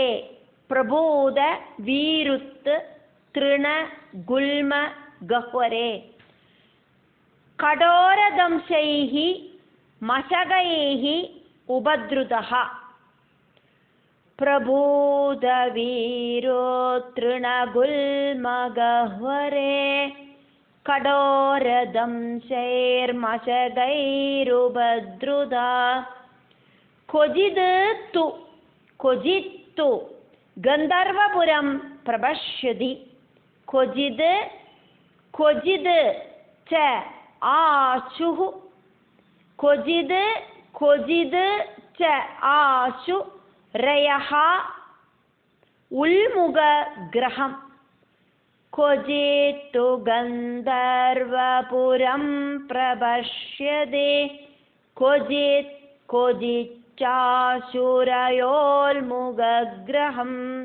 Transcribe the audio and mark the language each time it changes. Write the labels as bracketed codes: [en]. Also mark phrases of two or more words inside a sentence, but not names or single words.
[sa] प्रभूत वीरुत् तृणगुल्मगह्वरे कठोरदंशैः मशकैः उपद्रुतः. प्रभूत वीरो तृणगुल्मगह्वरे कठोरदंशैर्मशकैरुपद्रुता. क्वचित् गंधर्वपुरं प्रपश्यति क्वचित् च आशुः क्वचित् च आशु रयः उल्मुखग्रहम् क्वचित्तु गन्धर्वपुरं प्रपश्यति क्वचिच्चाशुरयोल्मुखग्रहम्.